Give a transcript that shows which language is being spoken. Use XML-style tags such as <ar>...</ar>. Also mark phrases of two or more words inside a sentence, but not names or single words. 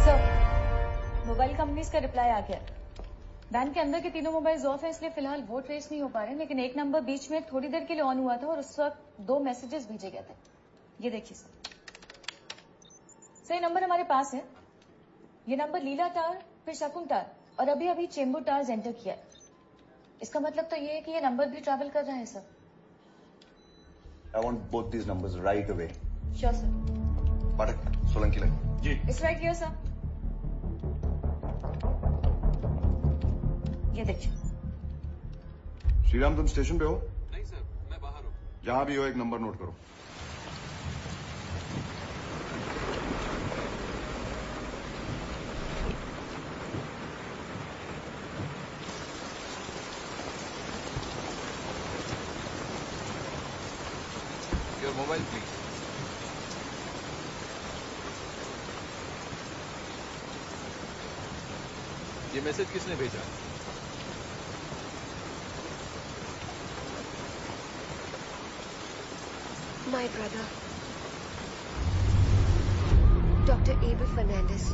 <hi>सर,</hi> <en>mobile companies</en> <hi>का रिप्लाई आ गया। वैन के अंदर के तीनों मोबाइल ऑफ है, इसलिए फिलहाल वो ट्रेस नहीं हो पा रहे, लेकिन एक नंबर बीच में थोड़ी देर के लिए ऑन हुआ था और उस वक्त 2 मैसेजेस भेजे गए थे। ये देखिए सर, ये नंबर हमारे पास है। ये नंबर लीला टावर, फिर शकुन टावर और अभी अभी चेंबूर टावर्स एंटर किया है। इसका मतलब तो ये है कि ये नंबर भी ट्रैवल कर रहा है सर।</hi> <en>I want both these numbers right away. sure sir.</en> <hi>पाठक सोलंकी लाइन। जी।</hi> <en>It's right here sir.</en> <hi>ये देखिए। श्रीराम तुम स्टेशन पे हो? नहीं सर, मैं बाहर हूँ। जहां भी हो एक नंबर नोट करो।</hi> <en>your mobile please.</en> <hi>ये मैसेज किसने भेजा?</hi> <en>My brother, Doctor Abel Fernandes.</en>